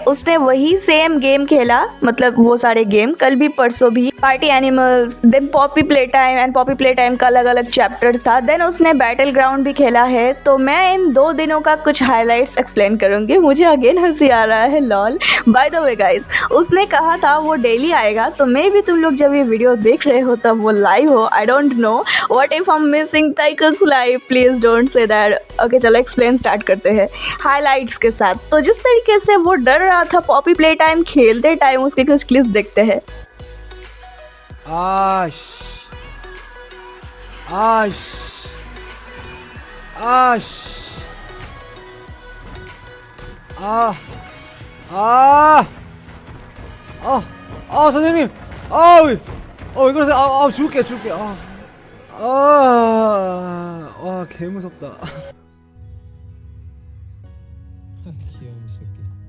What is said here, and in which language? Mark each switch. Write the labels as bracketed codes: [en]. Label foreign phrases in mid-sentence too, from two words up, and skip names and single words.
[hi] उसने वही [en] same game [hi] खेला, मतलब वो सारे गेम, कल भी परसों भी, पार्टी एनिमल्स, देन पॉपी प्ले टाइम एंड पॉपी प्ले टाइम का अलग अलग चैप्टर्स था। देन उसने बैटल ग्राउंड भी खेला है। तो मैं इन 2 दिनों का कुछ [en] highlights explain [hi] करूंगी। मुझे अगेन हंसी आ रहा है। [en] lol, by the way guys, [hi] उसने कहा था वो डेली आएगा, तो मे भी तुम लोग जब ये वीडियो देख रहे हो तब वो लाइव हो। [en] I don't know what if I am missing ताइकुक्स live, please don't say that। [hi] ओके चलो [en] explain start [hi] करते हैं हाइलाइट्स के साथ। तो जिस तरीके से वो डर रहा था पॉपी प्ले टाइम खेलते टाइम, उसके कुछ क्लिप्स देखते हैं। आश आश आश [ko] 아, 아, 선생님, 왜 그러세요? 줄게. 개 무섭다. 귀여운 새끼.